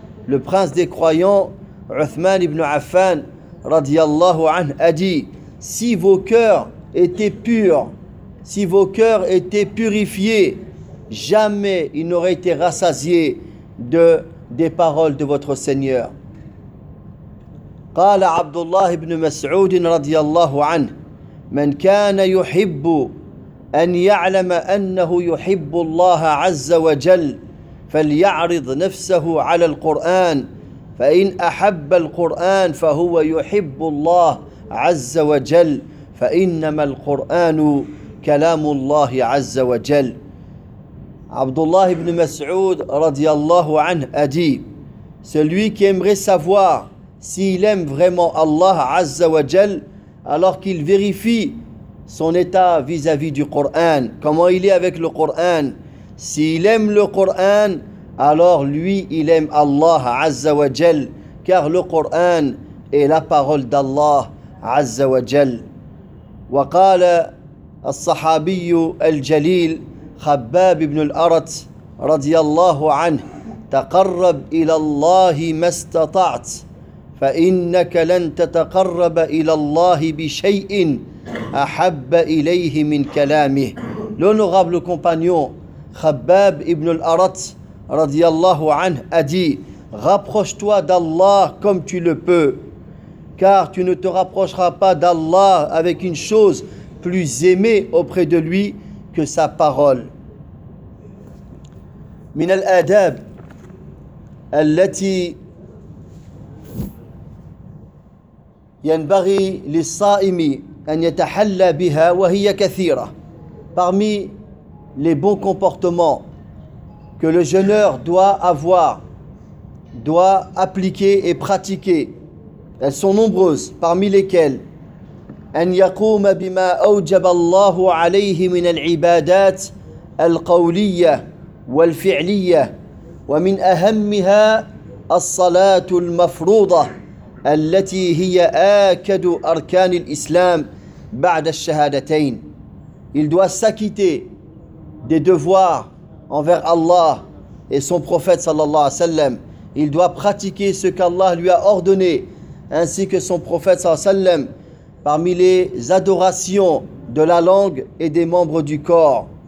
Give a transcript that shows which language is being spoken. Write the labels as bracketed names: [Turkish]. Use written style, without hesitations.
[French] Le prince des croyants, Uthman ibn Affan radiyallahu anhu, a dit, si vos cœurs étaient purs, si vos cœurs étaient purifiés, jamais ils n'auraient été rassasiés des paroles de votre Seigneur. [Arabic] قال عبد الله بن مسعود رضي الله عنه من كان يحب أن يعلم أنه يحب الله عز وجل فليعرض نفسه على القرآن فإن أحب القرآن فهو يحب الله عز وجل فإنما القرآن كلام الله عز وجل. [French] Abdullah ibn Mas'ud radiyallahu anhu a dit, celui qui aimerait savoir s'il aime vraiment Allah azza wa jal, alors qu'il vérifie son état vis-à-vis du Coran, comment il est avec le Coran, s'il aime le Coran, alors lui il aime Allah azza wa jal, car le Coran est la parole d'Allah azza wa jal. [Arabic] Wa qala الصحابي الجليل خباب بن الأرت رضي الله عنه تقرب إلى الله ما استطعت فإنك لن تتقرب إلى الله بشيء أحب إليه من كلامه. [French] L'honorable compagnon خباب ابن الأرت رضي الله عنه a dit, rapproche-toi d'Allah comme tu le peux, car tu ne te rapprocheras pas d'Allah avec une chose plus aimé auprès de lui que sa parole. [Arabic] من الآداب التي ينبغي للصائم أن يتحلى بها وهي كثيرة. [French] Parmi les bons comportements que le jeûneur doit avoir, doit appliquer et pratiquer, elles sont nombreuses, parmi lesquelles [Arabic] أن يقوم بما أوجب الله عليه من العبادات القولية والفعلية ومن أهمها الصلاة المفروضة التي هي آكد أركان الإسلام بعد الشهادتين. [French] Il doit s'acquitter des devoirs envers Allah et son prophète sallallahu alayhi wa sallam. Il doit pratiquer ce qu'Allah lui a ordonné ainsi que son prophète sallallahu alayhi wa sallam parmi les adorations de la langue et des membres du corps.